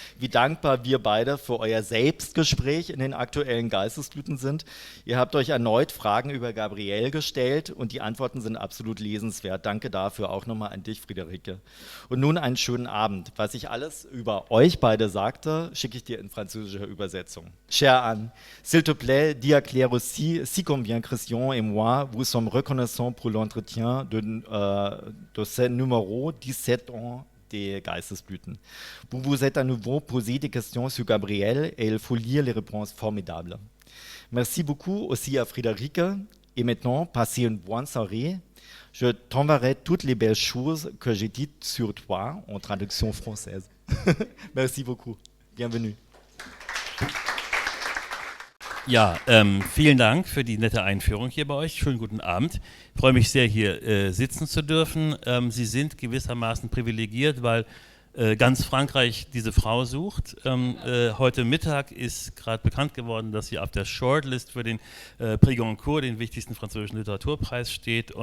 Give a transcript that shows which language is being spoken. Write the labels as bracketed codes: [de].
[de] Wie dankbar wir beide für euer Selbstgespräch in den aktuellen Geistesblüten sind. Ihr habt euch erneut Fragen über Gabrielle gestellt und die Antworten sind absolut lesenswert. Danke dafür auch nochmal an dich, Friederike. Und nun einen schönen Abend. Was ich alles über euch beide sagte, schicke ich dir in französischer Übersetzung. [fr] Chère Anne, s'il te plaît, dis à Claire aussi, si combien Christian et moi vous sommes reconnaissants pour l'entretien de ce numéro 17 ans des Geistesblüten. Vous vous êtes à nouveau posé des questions sur Gabriel et il faut lire les réponses formidables. Merci beaucoup aussi à Friederike. Et maintenant, passez une bonne soirée. Je t'enverrai toutes les belles choses que j'ai dites sur toi en traduction française. Merci beaucoup. Bienvenue. [de] Ja, vielen Dank für die nette Einführung hier bei euch. Schönen guten Abend. Ich freue mich sehr, hier sitzen zu dürfen. Sie sind gewissermaßen privilegiert, weil ganz Frankreich diese Frau sucht. Heute Mittag ist gerade bekannt geworden, dass sie auf der Shortlist für den Prix Goncourt, den wichtigsten französischen Literaturpreis, steht.